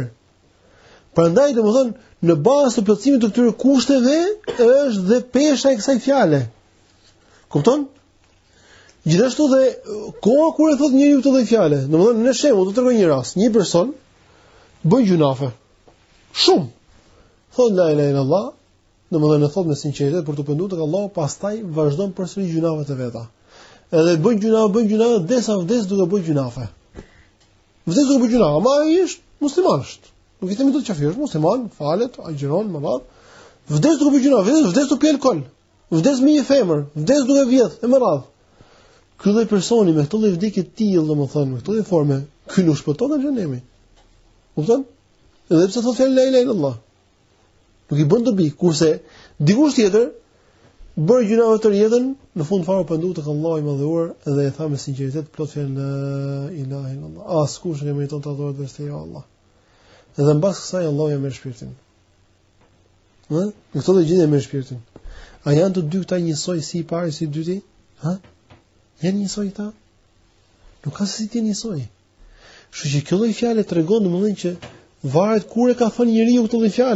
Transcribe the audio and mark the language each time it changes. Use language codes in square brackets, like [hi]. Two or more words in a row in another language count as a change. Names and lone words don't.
[sq] Prandaj domethënë në bazë të plotësimit të këtyre kushteve është dhe pesha e kësaj fjale. Kupton? Gjithashtu dhe koha kur e thot njeriu këtë fjalë, domethënë në shembull do të tregoj një rast, një person bën gjunafe. Shumë. [ar] Thot لا إله إلا الله, [sq] domethënë e thot me sinqeritet për të penduar tek Allahu, pastaj vazhdon përsëri gjunafet e veta. Edhe bën gjunafe derisa vdes duke bërë gjunafe. Vdes duke bërë gjunafe, ama ai është musliman është. Nuk i themi dot çfarë është, musliman, falet, agjiron, më radh. Vdes duke bërë gjunafe, vdes duke pi alkol. Vdes me një femër, vdes duke vjedh, e më radh. Ky lloj personi me këtë lloj vdekje të tillë, domethënë, me këtë lloj forme, ky nuk shpëton nga xhenemi. Kupton? Edhe pse thotë [ar] لا إله إلا الله. [sq] Nuk i bën dobi, kurse dikush tjetër bërë gjunave të rjetën, në fund fare pendu tek Allahu i madhëruar dhe e tha me sinqeritet plot fjalë [ar] لا إله إلا الله. [sq] Askush nuk meriton të adhurohet veç te Allah. Edhe mbas kësaj Allahu ja merr shpirtin. Në këtë lloj gjendje merr shpirtin. A janë të dy këta njësoj si i pari si i dyti? Ha? Janë njësoj ta? Nuk ka se si të njësoj. Kështu që kjo lloj fjale tregon domosdoshmë që varet kur e ka thënë njeriu këtë lloj fjale.